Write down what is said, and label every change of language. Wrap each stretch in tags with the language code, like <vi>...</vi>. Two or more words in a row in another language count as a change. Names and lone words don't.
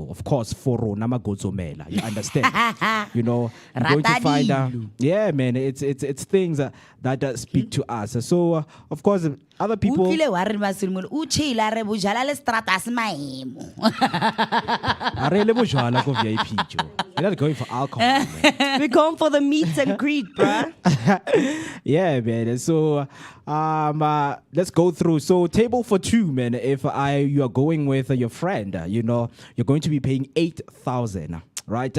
<en>Of course, for Rona Magodzomela, you understand? You're going to find, yeah, man, it's things that speak to us. So, of course, other people.</en> <st>Are le bojwala ko VIP jo.</st> <en>You're not going for alcohol. Man. We're going for the meet and greet, bruh. Yeah, man. So let's go through. So table for 2, man. If you are going with your friend, you're going to be paying 8,000, right?</en>